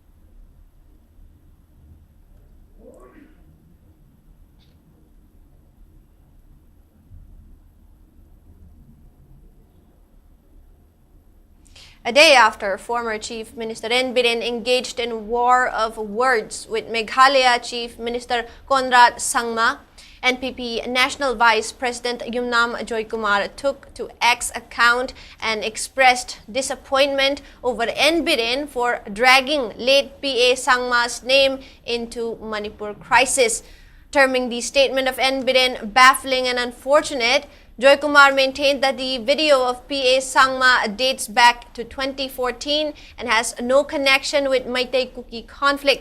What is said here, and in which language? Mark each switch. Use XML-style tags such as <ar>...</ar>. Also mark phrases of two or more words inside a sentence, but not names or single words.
<en>A day after former Chief Minister Biren engaged in war of words with Meghalaya Chief Minister Conrad Sangma, NPP National Vice President Yumnam Joykumar took to X account and expressed disappointment over Biren for dragging late PA Sangma's name into Manipur crisis. Terming the statement of Biren baffling and unfortunate, Joykumar maintained that the video of PA Sangma dates back to 2014 and has no connection with Meitei Kuki conflict.</en>